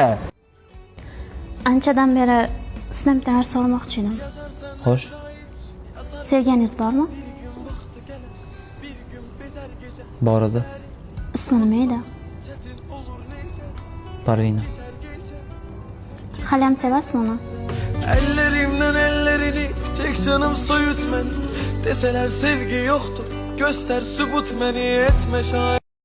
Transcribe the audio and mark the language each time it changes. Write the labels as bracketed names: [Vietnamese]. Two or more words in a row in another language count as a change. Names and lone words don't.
[Uzbek] Anchadan beri sizdan bitta narsa so'ramoqchi edim. Xo'sh. Sevganingiz bormi? Bor edi. Ismi nima edi? Parvina. Hali ham sevasizmi uni? [Turkish] Ellerimden ellerini çek canım soyut beni. Deseler sevgi yoktur göster sübut beni etme şair.